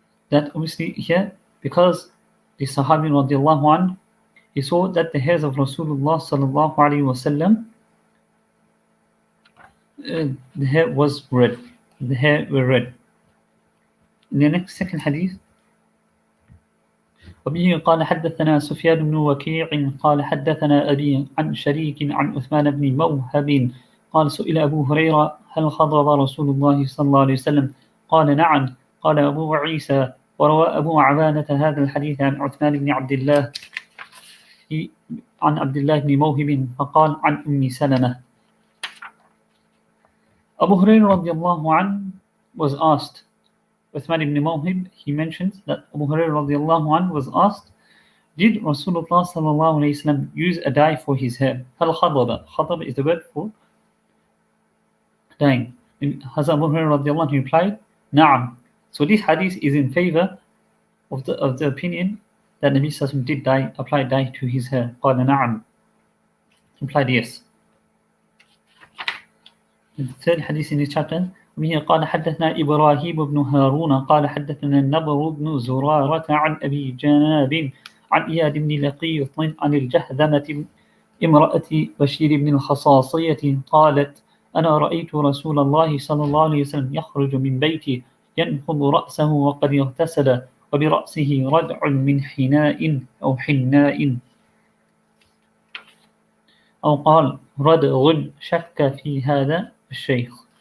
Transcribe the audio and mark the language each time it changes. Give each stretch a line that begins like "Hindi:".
English: That obviously here, because the Sahabi radiallahu anh, he saw that the hairs of Rasulullah sallallahu alayhi wasallam, the hair was red. The hair were red. In the next second hadith,
Arabic: وبه قال حدثنا سفيان بن وكيع قال حدثنا أبي عن شريك عن عثمان بن موهب قال سئل أبو هريرة هل خضب رسول الله صلى الله عليه وسلم قال نعم قال أبو عيسى وروى أبو عوانة هذا الحديث عن عثمان بن عبد الله عن عبد الله بن موهب فقال عن أم سلمة.
English: Abu Hurairah radiallahu anhu was asked, Uthman ibn Mawhib, he mentions that Abu Hurairah radiallahu anhu was asked, did Rasulullah sallallahu alayhi wasallam use a dye for his hair? Hal khadaba. Khadaba is the word for dyeing. Has Abu Hurairah radiallahu anhu replied, Na'am. So this hadith is in favor of the opinion that Nabi sallallahu did apply dye to his hair. Qala na'am. Implied yes. The third hadith in this chapter,
Arabic: وبه قال حدثنا إبراهيم بن هارون قال حدثنا النضر بن زرارة عن أبي جناب عن إياد بن لقيط عن الجهذمة امرأة بشير بن الخصاصية قالت أنا رأيت رسول الله صلى الله عليه وسلم يخرج من بيتي ينفض رأسه وقد اغتسل وبرأسه ردع من حناء أو حناء أو قال ردغ شك في هذا الشيخ.